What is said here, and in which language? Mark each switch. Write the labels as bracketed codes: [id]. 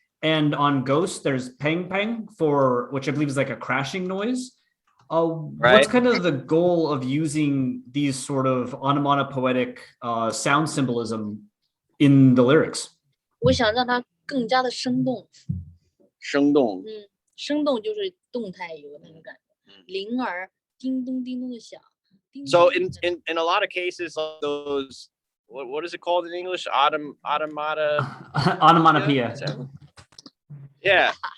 [en] And on Ghost, there's pang pang for, which I believe is like a crashing noise. Right. What's kind of the goal of using these sort of onomatopoetic sound symbolism in the lyrics? [zh] 我想让它更加的生动。生动。生动就是动态有那种感觉。铃儿叮咚叮咚的响。 [en] So in a lot of cases, those what is it called in English? Onomatopoeia. Yeah.